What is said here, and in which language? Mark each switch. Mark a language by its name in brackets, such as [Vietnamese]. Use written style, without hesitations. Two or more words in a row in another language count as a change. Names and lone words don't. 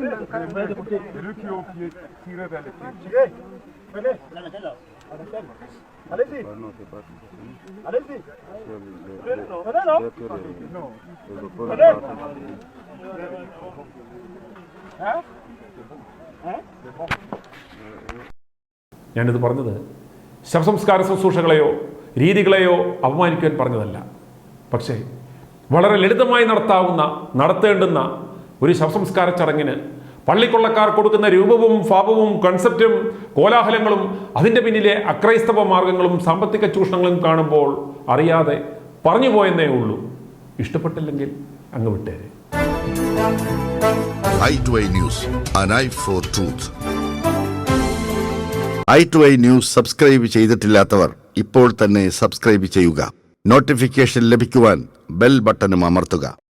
[French] C'est lui qui ont tiré vers le pied. Allez-y. Allez-y. Allez-y. Venez, non? Venez. Hein? Hein? [Malayalam] ഞാനിത് പറഞ്ഞത് ശവസംസ്കാര ശുശ്രൂഷകളെയോ രീതികളെയോ അപമാനിക്കാൻ പറഞ്ഞതല്ല. പക്ഷേ വളരെ ലളിതമായി നടത്തേണ്ടുന്ന ഒരു ശവസംസ്കാര ചടങ്ങിന് പള്ളിക്കൊള്ളക്കാർ കൊടുക്കുന്ന രൂപവും ഭാവവും കൺസെപ്റ്റും കോലാഹലങ്ങളും അതിൻ്റെ പിന്നിലെ അക്രൈസ്തവ മാർഗങ്ങളും സാമ്പത്തിക ചൂഷണങ്ങളും കാണുമ്പോൾ അറിയാതെ പറഞ്ഞു പോയെന്നേ ഉള്ളൂ. ഇഷ്ടപ്പെട്ടില്ലെങ്കിൽ അങ്ങ് വിട്ടേരെ. [English] i2i News, an eye for truth. [Malayalam] i2i News സബ്സ്ക്രൈബ് ചെയ്തിട്ടില്ലാത്തവർ ഇപ്പോൾ തന്നെ സബ്സ്ക്രൈബ് ചെയ്യുക. നോട്ടിഫിക്കേഷൻ ലഭിക്കുവാൻ [English] bell button [Malayalam] അമർത്തുക.